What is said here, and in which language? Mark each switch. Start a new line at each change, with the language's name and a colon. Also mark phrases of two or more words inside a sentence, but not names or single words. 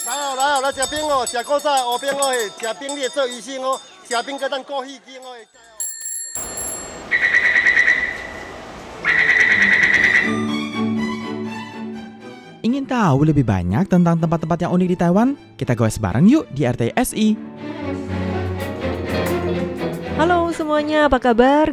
Min Nan Chinese: 来食冰哦，食古早乌冰哦，食冰你会做医生哦，食冰甲咱过戏精哦。
Indonesian: Ingin tahu lebih banyak tentang tempat-tempat yang unik di Taiwan? Kita goes bareng yuk di RTSI. Halo semuanya, apa kabar?